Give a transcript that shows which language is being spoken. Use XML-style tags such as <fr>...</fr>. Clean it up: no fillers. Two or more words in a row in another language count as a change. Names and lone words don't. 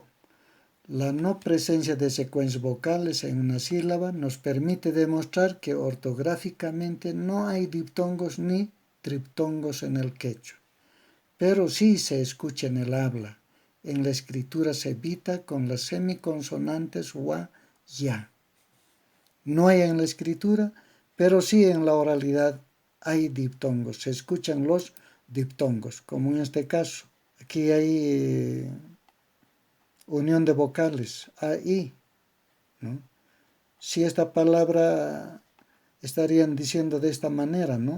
<es>La no presencia de secuencias vocales en una sílaba nos permite demostrar que ortográficamente no hay diptongos ni triptongos en el quechua, pero sí se escucha en el habla. En la escritura se evita con las semiconsonantes wa, ya. No hay en la escritura, pero sí en la oralidad hay diptongos. Se escuchan los diptongos, como en este caso. Aquí hay unión de vocales, a, i, ¿no? Si esta palabra estarían diciendo de esta manera, ¿no?</es>